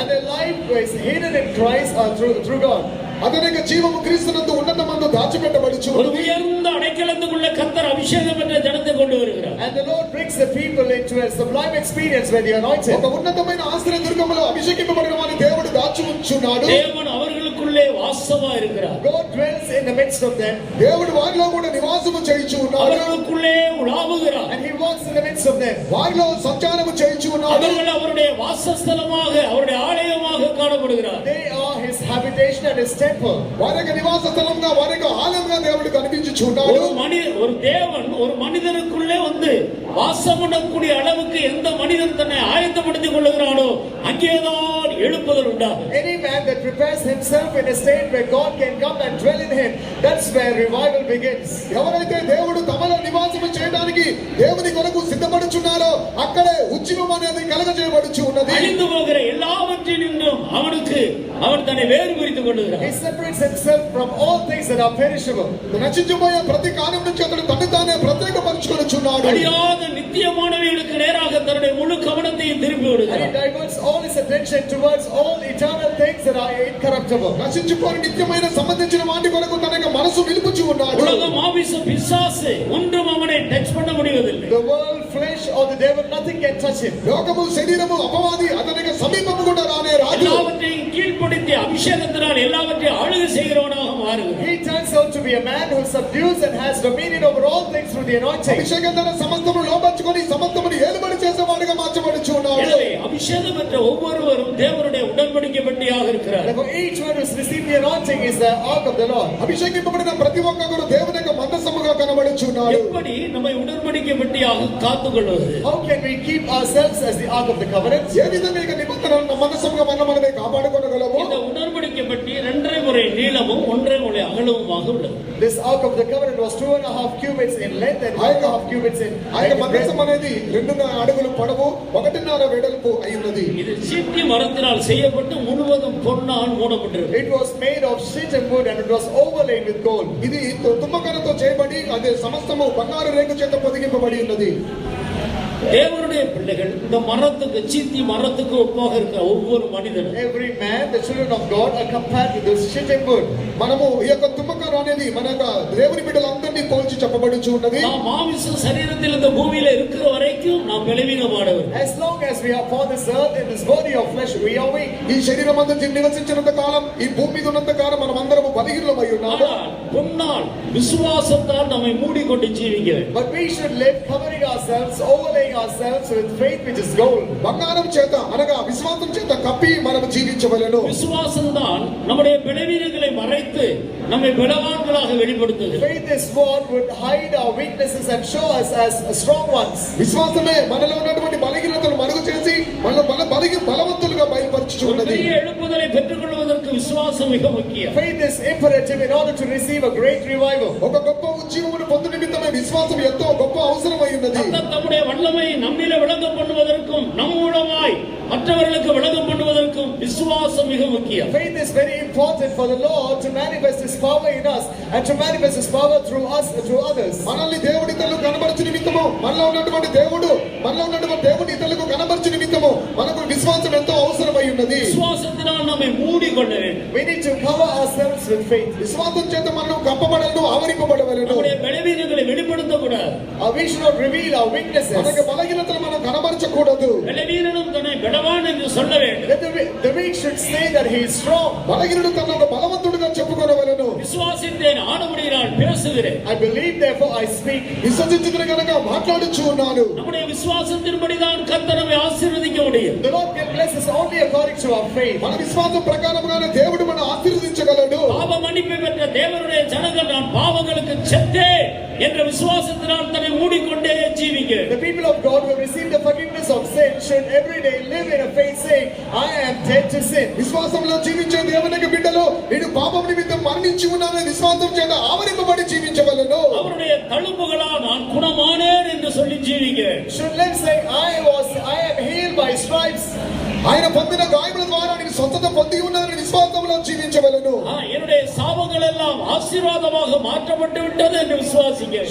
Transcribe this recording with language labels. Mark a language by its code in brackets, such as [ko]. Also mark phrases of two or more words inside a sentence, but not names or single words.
[en] And their life is hidden in Christ through God. [te] అతని యొక్క జీవము క్రీస్తునందు ఉన్నతమందు దాచిపెట్టబడుచు [ta] ஒரு உயர்ந்த அடைக்கலத்துக்குள்ள கர்த்தர் அபிஷேகம் பெற்ற ஜனத்தை கொண்டு வருகிறார். [en] And the Lord brings the people into a sublime experience where they are anointed. [te] ఒక ఉన్నతమైన ఆశ్రయ దుర్గములో అభిషేకింపబడిన వారిని దేవుడు దాచి ఉంచున్నాడు. [ta] தேவன் அவர்களுக்குள்ளே வாசமா இருக்கிறார். [en] God dwells in the midst of them. [te] దేవుడు వారిలో కూడా నివాసము చేయించు ఉన్నాడు. [ta] அவர்களுக்குள்ளே உலாவுகிறார். [en] And he walks in the midst of them. [te] వారిలో సంచారము చేయించు ఉన్నాడు. [ta] அவர்கள் அவருடைய வாசஸ்தலமாக, அவருடைய ஆலயமாக காணப்படுகிறார். [en] They are his habitation and his temple. [te] వారి యొక్క నివాస స్థలంగా వారి యొక్క ఆలయంగా దేవుడు కనిపించుచున్నాడు. [ta] ஒரு தேவன் ஒரு மனிதனுக்குள்ளே வந்து வாசம் பண்ணக்கூடிய அளவுக்கு எந்த மனிதன் தன்னை ஆயத்தப்படுத்திக் கொள்ளுகிறானோ அங்கேதான் எழுப்புதல் உண்டாகும். [en] Any man that prepares himself in a state where God can come and dwell in him, that's where revival begins. [te] ఎవరైతే దేవుడు తమలో నివాసము చేయడానికి దేవుని కొరకు సిద్ధపడుచున్నారో అక్కడే ఉద్యమం అనేది కలగజేయబడుచు ఉన్నది. [ta] அழிந்து போகிற எல்லாவற்றினின்றும் அவன் தன்னை வேறு பிரித்துக் கொள்ளுகிறான். [en] He separates himself from all things that are perishable. [te] నశించిపోయే ప్రతి కార్యం నుంచి అతడు తను తానే ప్రత్యేకపరచుకొనుచున్నాడు. [ta] அழியாத நித்தியமானவைகளுக்கு நேராக தன்னுடைய முழு கவனத்தையும் திருப்பி [en] And he [ta] விடுகிறான். [en] diverts all his attention towards all eternal things that are incorruptible. [te] నశించిపోని నిత్యమైన సంబంధించిన వాటి కొరకు తన యొక్క మనసు నిలుపుచు ఉన్నాడు. [ta] உலகம் மாமிசம் பிசாசு ஒன்றும் அவனை டச் பண்ண முடிவதில்லை. [en] The world, flesh or the devil, nothing can touch him. [te] లోకము శరీరము అపవాది అతనికి సమీపము కూడా రానే రాదు. [ta] எல்லாவற்றையும் கீழ்ப்படுத்தி அபிஷேகத்தினால் எல்லாவற்றையும் ஆளுகை செய்கிறவனாக மாறுகிறான். [en] He turns out to be a man who subdues and has dominion over all things through the anointing. [te] అభిషేకం ద్వారా సమస్తము లోపర్చుకొని సమస్తమును ఏలుబడి చేసేవాడిగా మార్చబడుచు ఉన్నాడు. [ta] எனவே அபிஷேகம் பெற்ற ஒவ்வொருவரும் தேவனுடைய உடன்படிக்கை பெட்டியாக இருக்கிறார். [en] Therefore, each one who's received the anointing is the ark of the Lord. [te] అభిషేకింపబడిన ప్రతి ఒక్కరు దేవుని యొక్క మందసముగా కనబడుచున్నాడు. [ta] எப்படி நம்மை உடன்படிக்கை பெட்டியாக காத்துக்கொள்வது? [en] How can we keep ourselves as the ark of the covenant? [te] ఏ విధంగా ఇక నిబంధనలను మందసముగా మనమే కాపాడుకోగలము? [ta] இந்த உடன்படிக்கை பெட்டி 2.5 முறை நீளமும் 1.5 முறை అగలముமாக உள்ளது. [en] This ark of the covenant was 2.5 cubits in length and 1.5 cubits in [te] ఆ యొక్క [en] breadth. [te] మందసం అనేది 2 అడుగులు పొడవు 1.5 వెడల్పు అయ్యున్నది. [ta] இது சீட்டி மரத்தினால் செய்யப்பட்டு முழுவதும் பொன்னால் மூடப்பட்டிருக்கிறது. [en] It was made of shittim wood and it was overlaid with gold. [te] ఇది తుమ్మకరతో చేయబడి అదే సమస్తము బంగారు రేకు చేత పొదిగింపబడి ఉన్నది. [ta] தேவனுடைய பிள்ளைகள் இந்த மரத்துக்கு சீத்தி மரத்துக்கு ஒப்பாக இருக்கிற ஒவ்வொரு மனிதனும் [en] Every man, the children of God, are compared to this shittim wood. [te] మనము ఈ యొక్క తుమ్మకర అనేది మన యొక్క దేవుని బిడ్డలందరినీ పోల్చి చెప్పబడుచు ఉన్నది. [ta] நாம் மாமிச சரீரத்தில் இந்த பூமியில இருக்கிற வரைக்கும் நாம் பலவீனமானவர். [en] As long as we are upon this earth in this body of flesh, we are weak. [te] ఈ శరీరం అంతా నివసించినంత కాలం ఈ భూమి మీద ఉన్నంత కాలం మనం అందరము బలహీనులమై ఉన్నాము. [ta] ஆனால் பொன்னால் விசுவாசத்தால் நம்மை மூடிக்கொண்டு ஜீவிக்க வேண்டும். [en] But we should live covering ourselves, overlaying ourselves with faith which is gold. [te] బంగారం చేత అనగా విశ్వాసం చేత కప్పి మనం జీవించవలెను. [ta] விசுவாசம் தான் நம்முடைய பலவீனங்களை மறைத்து நம்மை பலவான்களாக வெளிப்படுத்துகிறது. [en] Faith is what would hide our weaknesses and show us as strong ones. [te] విశ్వాసమే మనలో ఉన్నటువంటి బలహీనతలు మరుగు చేసి మనల్ని బలవంతులుగా బయలుపరచుచు ఉన్నది. [ta] பெரிய எழுப்புதலை பெற்றுக்கொள்வதற்கு விசுவாசம் மிக முக்கியம். [en] Faith is imperative in order to receive a great revival. [te] ఒక గొప్ప ఉజ్జీవమును పొందు నిమిత్తమే విశ్వాసం ఎంతో గొప్ప అవసరమై ఉన్నది. [ta] கர்த்தர் தம்முடைய வல்லமை நம்மிலே விளங்க பண்ணுவதற்கும் நம் மூலமாய் மற்றவர்களுக்கு விளங்க பண்ணுவதற்கும் விசுவாசம் மிக முக்கியம். [en] Faith is very important for the Lord to manifest His power in us and to manifest His power through us and through others. [te] మనల్ని దేవుడి ఇతరులకు కనబరచు నిమిత్తము మనలో ఉన్నటువంటి దేవుడి ఇతరులకు కనబరచు నిమిత్తము మనకు విశ్వాసం ఎంతో అవసరమై ఉన్నది. [ta] விசுவாசத்தினால் நம்மை மூடிக்கொள்ள வேண்டும். [en] We need to cover ourselves with faith. [te] విశ్వాసం చేత మనం కప్పబడలను ఆవరింపబడవలెను. [ta] நம்முடைய బలహీనతகளை வெளிப்படுத்தக்கூடாது. [en] We should not reveal our weaknesses. [te] మనకు బలహీనతలు మనం కనబరచకూడదు. బలహీనుడు తన బలవాన్ [ta] என்று சொல்ல வேண்டும். [en] The weak should say that he is strong. [te] బలహీనుడు తనను ఒక బలవంతుడిగా చెప్పుకొనవలెను. [ta] விசுவாசித்தேன் ஆனபடியால் பேசுகிறேன். [en] I believe, therefore I speak. [te] విశ్వసించిన గనుక మాట్లాడుచు ఉన్నాను. [ta] நம்முடைய விசுவாசத்தின்படிதான் கர்த்தர் நம்மை ஆசீர்வதிக்க முடியும். [en] The Lord can bless us only according to our faith. [te] మన విశ్వాసం ప్రకారముగానే దేవుడు మన ఆశీర్వదించగలడు. [ta] பாவ மன்னிப்பை பெற்ற தேவனுடைய ஜனங்கள் நான் பாவங்களுக்கு செத்தேன் என்ற விசுவாசத்தினால் தன்னை மூடிக்கொண்டே ஜீவிக்கிறேன். [en] The people of God who have received the forgiveness of sin should every day live in a faith saying, I am dead to sin. [te] విశ్వాసంలో జీవించే దేవునికి బిడ్డలు నేను పాపం నిమిత్తం మరణించి ఉన్నానని విశ్వాసం చేత ఆవరింపబడి జీవించవలెను. [ta] அவருடைய தழும்புகளால் நான் குணமானேன் என்று சொல்லி ஜீவிக்கிறேன். [en] Should live saying, I am healed by stripes. [te] ఆయన పొందిన గాయముల ద్వారా నేను స్వస్థత పొంది ఉన్నానని విశ్వాసంలో జీవించవలెను. [ta] என்னுடைய சாபங்கள் எல்லாம் ஆசீர்வாதமாக மாற்றப்பட்டு விட்டது என்று விசுவாசிக்கிறேன்.